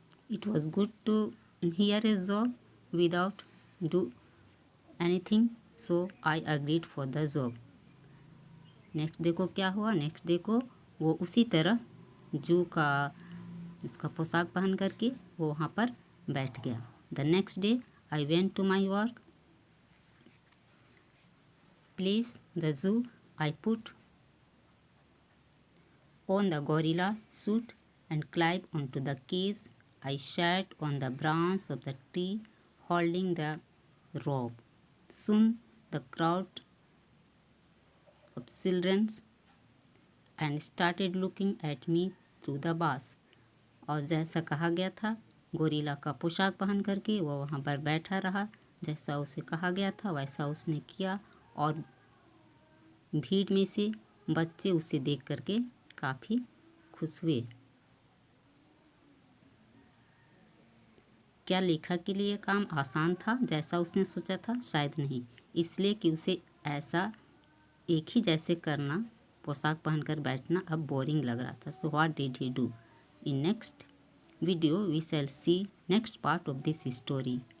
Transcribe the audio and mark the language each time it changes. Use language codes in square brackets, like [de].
[en] It was good to hear a job without do anything, so I agreed for the job. [hi] Next देखो क्या हुआ। Next देखो वो उसी तरह जू का उसका पोशाक पहन करके वो वहाँ पर बैठ गया। [en] The next day I went to my work place the zoo. I put on the gorilla suit and climbed onto the cage. I sat on the branch of the tree holding the rope. Soon the crowd of children and started looking at me through the bars. [hi] और जैसा कहा गया था gorilla का पोशाक पहन करके वो वहाँ पर बैठा रहा, जैसा उसे कहा गया था वैसा उसने किया और भीड़ में से बच्चे उसे देख करके काफ़ी खुश हुए। क्या लेखक के लिए काम आसान था जैसा उसने सोचा था? शायद नहीं, इसलिए कि उसे ऐसा एक ही जैसे करना, पोशाक पहनकर बैठना अब बोरिंग लग रहा था। [en] So what did he do? In next video we shall see next part of this story.